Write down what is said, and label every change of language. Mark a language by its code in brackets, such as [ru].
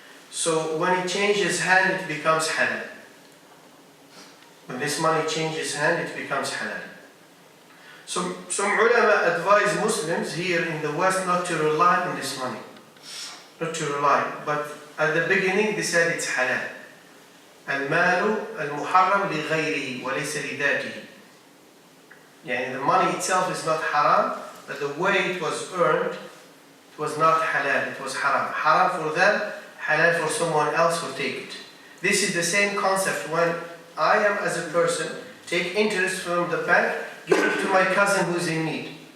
[en] So when it changes hand, it becomes halal. When this money changes hand, it becomes halal. Some ulama advise Muslims here in the West not to rely on this money. Not to rely, but at the beginning they said it's halal. [ar] المال المحرم لغيره وليس لذاته. [en] The money itself is not haram, but the way it was earned, it was not halal, it was haram. Haram for them, halal for someone else who take it. This is the same concept when I am as a person, take interest from the bank, give it to my cousin who is in need.